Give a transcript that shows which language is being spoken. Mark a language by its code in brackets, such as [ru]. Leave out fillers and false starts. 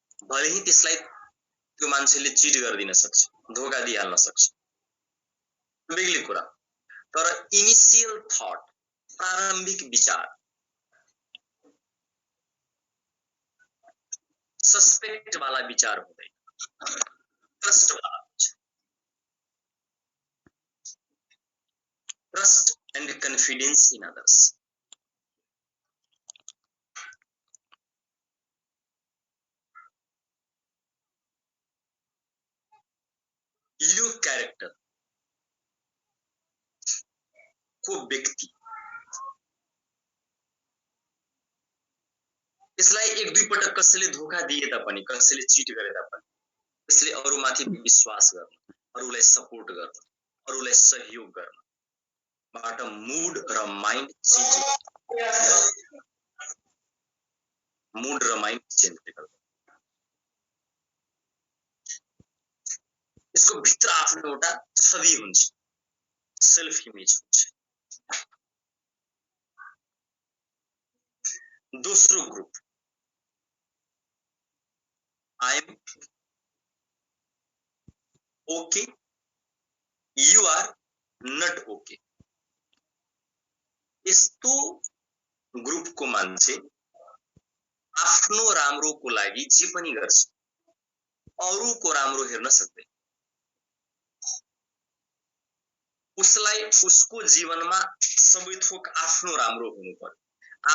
[ne] भले ही त्यसलाई त्यो मान्छेले चिट गर्दिन सक्छ, धोका दिइहाल्न सक्छ, बेग्लै कुरा, तर [en] initial thought, [ne] प्रारम्भिक विचार सस्पेक्ट वाला विचार हुँदैन, ट्रस्ट वाला हुन्छ। [en] Trust and confidence in others. [ne] यो क्यारेक्टर को व्यक्ति यसलाई एक दुई पटक कसैले धोका दिए तापनि, कसैले चिट गरे तापनि यसले अरूमाथि विश्वास गर्न, अरूलाई सपोर्ट गर्न, अरूलाई सहयोग गर्न बाट मुड र माइन्ड चेन्ज गर्छ। मुड र माइन्ड चेन्ज गर्छ। यसको भित्र आफ्नो एउटा छवि हुन्छ, सेल्फ इमेज हुन्छ। दोस्रो group [en] I am okay, you are not okay. [ne] यस्तो ग्रुपको मान्छे आफ्नो राम्रोको लागि जे पनि गर्छ, अरूको राम्रो हेर्न सक्दैन। उसलाई उसको जीवनमा सबै थोक आफ्नो राम्रो हुनु पर्यो।